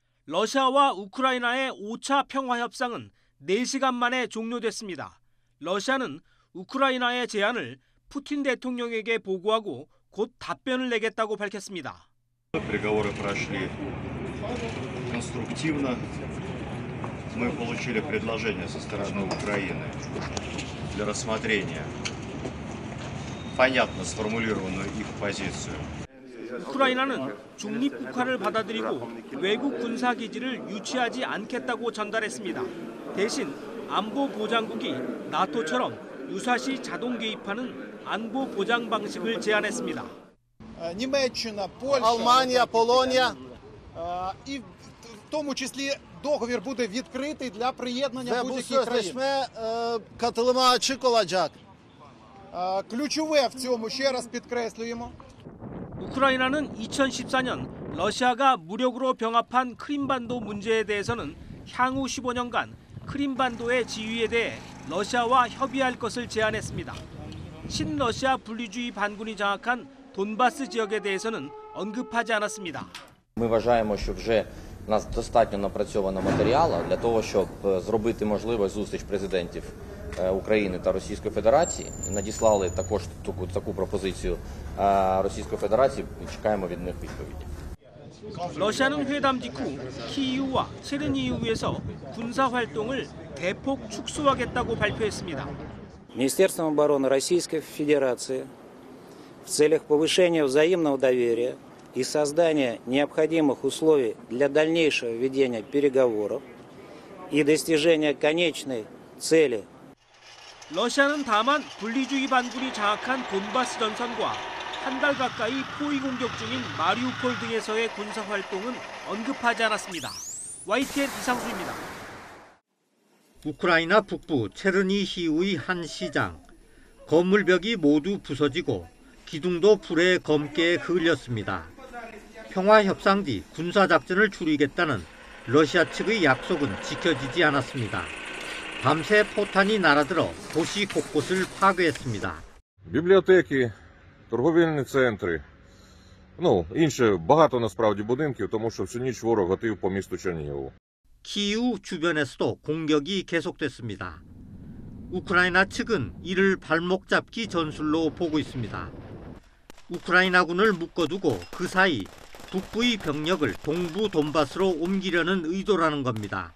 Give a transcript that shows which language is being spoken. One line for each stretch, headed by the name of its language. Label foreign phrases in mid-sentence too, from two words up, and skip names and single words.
Korean: 러시아와 우크라이나의 5차 평화협상은 4시간 만에 종료됐습니다. 러시아는 우크라이나의 제안을 푸틴 대통령에게 보고하고 곧 답변을 내겠다고 밝혔습니다.
Russian: Переговоры прошли конструктивно. Мы получили предложение со стороны Украины для рассмотрения понятно сформулированную их позицию.
Korean: 우크라이나는 중립국화를 받아들이고 외국 군사기지를 유치하지 않겠다고 전달했습니다. 대신 안보보장국이 나토처럼 유사시 자동 개입하는 안보보장 방식을 제안했습니다.
Ukrainian: Німеччина, Польща, Албанія, Полонія. І в тому числі договір буде відкритий для приєднання будь-яких країн.
Turkish: Katılıma açık olacak.
Ukrainian: Ключове в цьому, ще раз підкреслюємо.
Korean: 우크라이나는 2014년 러시아가 무력으로 병합한 크림반도 문제에 대해서는 향후 15년간 크림반도의 지위에 대해 러시아와 협의할 것을 제안했습니다. 신러시아 분리주의 반군이 장악한 돈바스 지역에 대해서는 언급하지 않았습니다.
Ukrainian: Ми вважаємо, що вже у нас достатньо напрацьовано матеріалу для того, щоб зробити можливу зустріч президентів України та Російської Федерації. Надіслали також таку пропозицію Російської Федерації. Чекаємо від них відповіді.
Korean: 러시아는 회담 직후 키이우와 체르니히우에서 군사 활동을 대폭 축소하겠다고 발표했습니다.
Russian: Министерством обороны Российской Федерации в целях повышения взаимного доверия и создания необходимых условий для дальнейшего ведения переговоров и достижения конечной цели.
Korean: 러시아는 다만 분리주의 반군이 장악한 돈바스 전선과 한 달 가까이 포위 공격 중인 마리우폴 등에서의 군사 활동은 언급하지 않았습니다. YTN 이상수입니다. 우크라이나 북부 체르니히우의 한 시장. 건물벽이 모두 부서지고 기둥도 불에 검게 흘렸습니다. 평화협상 뒤 군사작전을 줄이겠다는 러시아 측의 약속은 지켜지지 않았습니다. 밤새 포탄이 날아들어 도시 곳곳을 파괴했습니다.
Ukrainian: Бібліотеки, торговельні центри, інше багато насправді будинків, тому що всю ніч ворог гатив по місту Чернігову.
Korean: 키이우 주변에서도 공격이 계속됐습니다. 우크라이나 측은 이를 발목 잡기 전술로 보고 있습니다. 우크라이나군을 묶어두고 그 사이 북부의 병력을 동부 돈바스로 옮기려는 의도라는 겁니다.